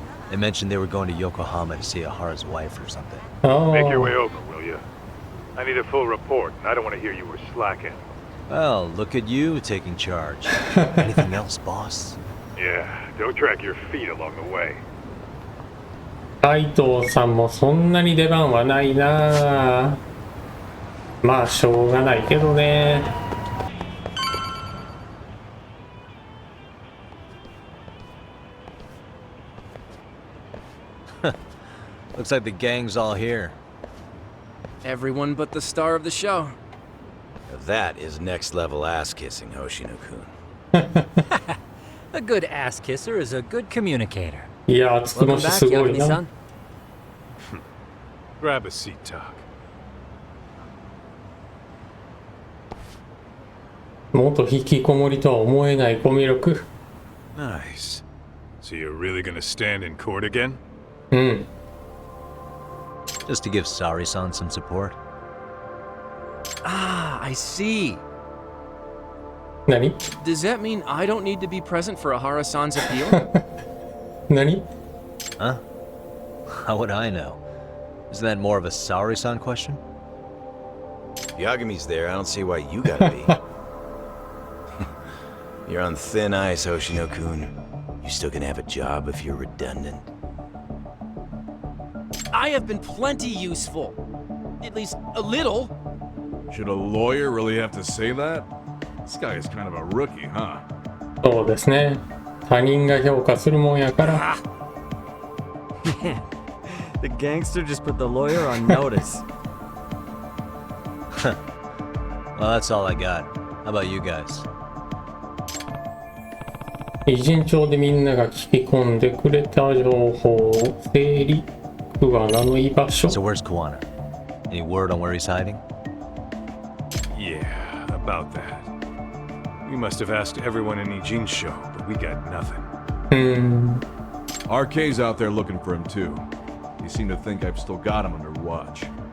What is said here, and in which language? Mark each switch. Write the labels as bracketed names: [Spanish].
[English] They mentioned they were going to Yokohama to see Ahara's wife or something. Make your way over, will you? I need a full report, and I don't want to hear you were slacking. Well, look at you taking charge. Anything else, boss? Yeah, don't drag your feet along the way. [Japanese] 海藤さんもそんなに出番はないな。まあしょうがないけどね。 [English] Looks like the gang's all here. Everyone but the star of the show. That is next level ass kissing, Hoshino-kun. A good ass kisser is a good communicator. [Japanese] いや、つつもしすごいな。 [English] Grab a seat, Doc. [Japanese] 元引きこもりとは思えないコミュ力。 [English] Nice. So you're really gonna stand in court again? [Japanese] うん。 [English] Just to give Sari-san some support. Ah, I see. [Japanese] 何? [English] Does that mean I don't need to be present for Ahara-san's appeal? [Japanese] 何? [English] Huh? How would I know? Isn't that more of a Sari-san question? Yagami's there, I don't see why you gotta be. You're on thin ice, Hoshino-kun. You still gonna have a job if you're redundant. I have been plenty useful. At least a little. Should a lawyer really have to say that? This guy is kind of a rookie, huh? [Japanese] そうですね。他人が評価するもんやから。 [English] Man, the gangster just put the lawyer on notice. Well, that's all I got. How about you guys? [Japanese] 順調でみんなが聞き込んでくれた情報を整理、 Kuwanaの居場所。 [English] So where's Kuwana? Any word on where he's hiding? Yeah, about that. We must have asked everyone in Ijinsho, but we got nothing. RK's out there looking for him too. He seemed to think I've still got him under watch.